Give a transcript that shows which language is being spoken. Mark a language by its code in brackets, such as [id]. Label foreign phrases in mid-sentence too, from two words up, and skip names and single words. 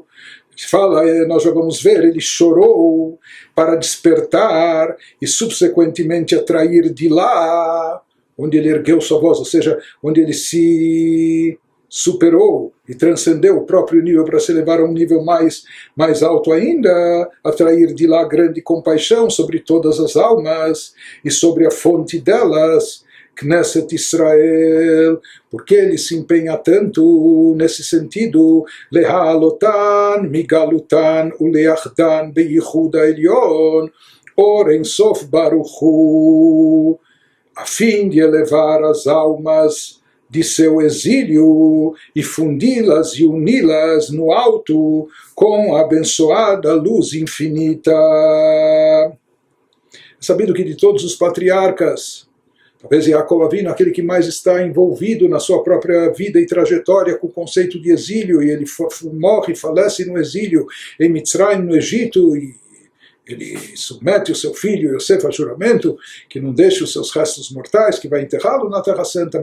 [pt] Se fala, nós já vamos ver, ele chorou para despertar e subsequentemente atrair de lá, onde ele ergueu sua voz, ou seja, onde ele se superou e transcendeu o próprio nível para se elevar a um nível mais alto ainda, atrair de lá grande compaixão sobre todas as almas e sobre a fonte delas, Knesset Israel. Porque ele se empenha tanto nesse sentido, [he] להעלותן, מגלותן, ולאחדן, ביחוד עליון, אור אין סוף ברוך הוא, [pt] a fim de elevar as almas de seu exílio e fundi-las e uni-las no alto com a abençoada luz infinita. É sabido que de todos os patriarcas, talvez Yaakov Avinu, aquele que mais está envolvido na sua própria vida e trajetória com o conceito de exílio, e ele morre, falece no exílio em Mitzrayim, no Egito, e ele submete o seu filho Yosef a juramento que não deixe os seus restos mortais, que vai enterrá-lo na Terra Santa.